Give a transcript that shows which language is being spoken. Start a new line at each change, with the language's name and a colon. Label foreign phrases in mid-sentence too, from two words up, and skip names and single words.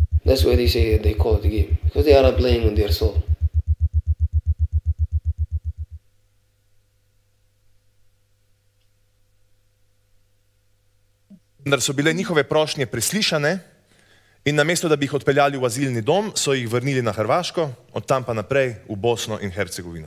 English: That's why they say they call it a game, because they are playing on their soul.
Slovenian: Vendar so bile njihove prošnje preslišane in namesto, da bi jih odpeljali v azilni dom, so jih vrnili na Hrvaško, od tam pa naprej v Bosno in Hercegovino.